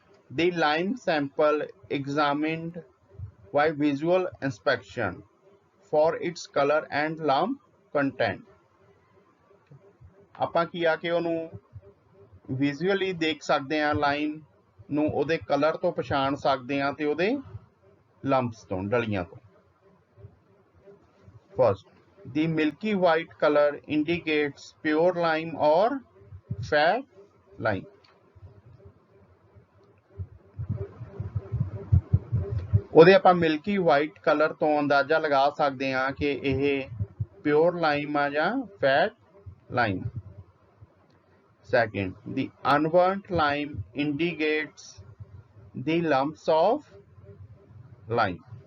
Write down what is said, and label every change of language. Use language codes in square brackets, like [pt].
[en] The lime sample examined by visual inspection for its color and lump content. [pa] ਆਪਾਂ ਕੀ ਆ ਕੇ ਉਹਨੂੰ visually ਦੇਖ ਸਕਦੇ ਹਾਂ, ਲਾਈਨ ਨੂੰ ਉਹਦੇ ਕਲਰ ਤੋਂ ਪਛਾਣ ਸਕਦੇ ਹਾਂ ਤੇ ਉਹਦੇ ਲੰਪਸ ਤੋਂ, ਡਲੀਆਂ ਤੋਂ। [en] First, the milky white color indicates pure lime or fat lime. [pa] ਉਹਦੇ ਆਪਾਂ ਮਿਲਕੀ ਵਾਈਟ ਕਲਰ ਤੋਂ ਅੰਦਾਜ਼ਾ ਲਗਾ ਸਕਦੇ ਹਾਂ ਕਿ ਇਹ ਪਿਓਰ ਲਾਈਮ ਆ ਜਾਂ fat Lime. [en] Second, the unburnt lime indicates the lumps of lime.